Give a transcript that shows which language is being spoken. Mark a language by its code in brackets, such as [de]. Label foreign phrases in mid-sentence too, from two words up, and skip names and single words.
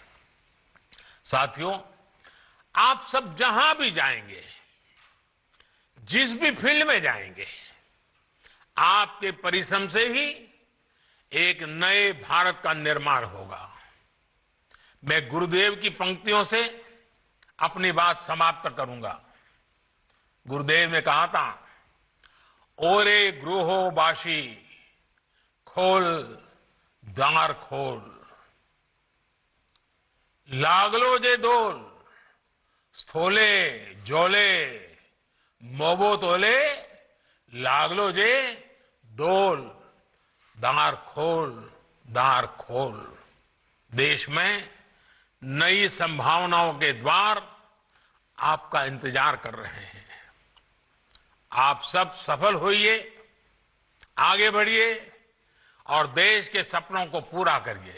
[hi] साथियों, आप सब जहां भी जाएंगे, जिस भी फील्ड में जाएंगे, आपके परिश्रम से ही एक नए भारत का निर्माण होगा। मैं गुरुदेव की पंक्तियों से अपनी बात समाप्त करूंगा। गुरुदेव ने कहा था, [bn] ওরে গৃহ বাসী খোল দ্বার খোল, লাগল যে দোল স্থলে জলে বন তলে, লাগল যে দোল দ্বার খোল। [hi] देश में नई संभावनाओं के द्वार आपका इंतजार कर रहे हैं। आप सब सफल होइए, आगे बढ़िए और देश के सपनों को पूरा करिए।